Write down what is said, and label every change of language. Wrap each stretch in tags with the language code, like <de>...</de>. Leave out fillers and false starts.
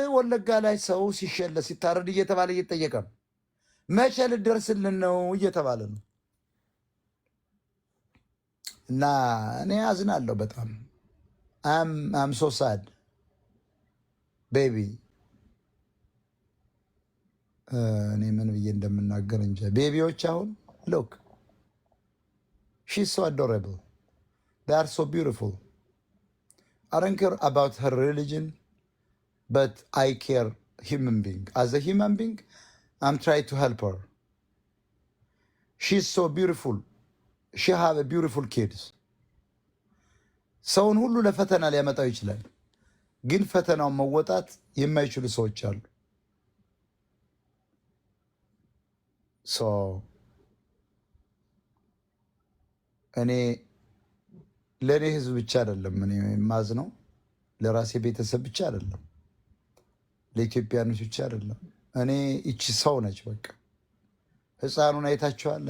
<am>ወለጋ ላይ ሰው ሲሸለ ሲታረድ እየተባለ እየተጠየቀ ነው። መቼ ልደርስልን ነው እየተባለ ነው። እና እኔ አዝናለሁ በጣም።</am> <en>አም ሶ ሳድ ቤቢ።</en> <am>እኔ ምን ብዬ እንደምናገር እንጂ ቤቢዎች አሁን ሎክ</am> <en>she's so adorable, they are so beautiful. I don't care about her religion, but I care human being. As a human being, I'm trying to help her. She's so beautiful. She have a beautiful kids.</en> <am>ሰውን ሁሉ ለፈተና ሊያመጣው ይችላል፣ ግን ፈተናውን መወጣት የማይችሉ ሰዎች አሉ። እኔ ለእኔ ህዝብ ብቻ አይደለም እኔ የማዝነው፣ ለራሴ ቤተሰብ ብቻ አይደለም፣ ለኢትዮጵያኖች ብቻ አይደለም። እኔ እቺ ሰው ነች በቃ። ህፃኑን አይታችኋል?</am>